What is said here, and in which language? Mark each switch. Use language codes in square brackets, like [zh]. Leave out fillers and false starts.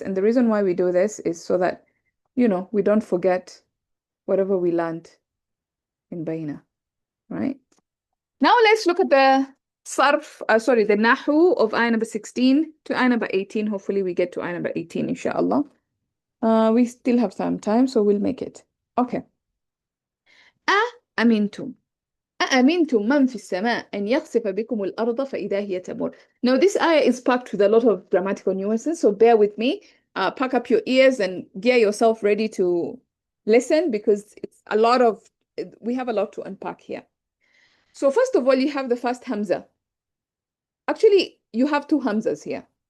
[en] And the reason why we do this is so that, we don't forget whatever we learned in Baina, right? Now let's look at the Sarf, the Nahw of ayah number 16 to ayah number 18. Hopefully we get to ayah number 18, inshallah. We still have some time, so we'll make it. Okay. [ar] أأمنتم أأمنتم من في السماء أن يخسف بكم الأرض فإذا هي تمور. [en] Now this ayah is packed with a lot of grammatical nuances, so bear with me. Pack up your ears and gear yourself ready to listen because we have a lot to unpack here. So first of all, you have the first Hamza. Actually, you have two Hamzas here.